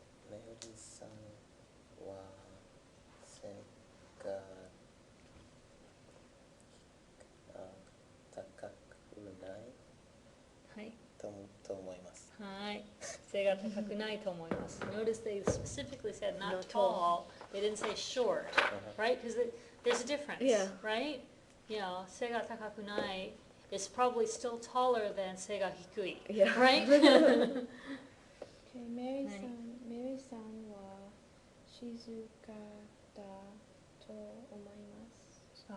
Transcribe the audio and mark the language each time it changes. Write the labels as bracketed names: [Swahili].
[Japanese] メリーさんは背が高くないはい。と思います。はい。背が高くないと思います。 [English] Notice they specifically said not tall, They didn't say short, right? Because there's a difference, Yeah. right? You know, [Japanese] 背が高くない [English] is probably still taller than [Japanese] 背が低い, [English] Yeah. right? Okay, Mary [Japanese] はい。さんは静かだと思います。